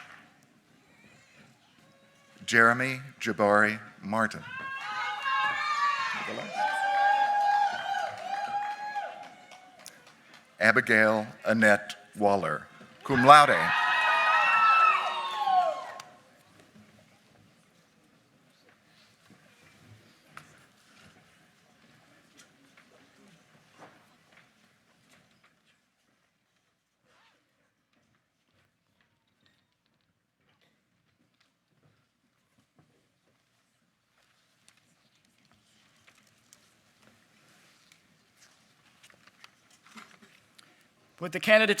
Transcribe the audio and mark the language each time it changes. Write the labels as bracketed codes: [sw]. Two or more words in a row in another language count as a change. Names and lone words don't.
[en] Jeremy Jabari Martin. Abigail Annette Waller, [la] cum laude. [en] Would the candidates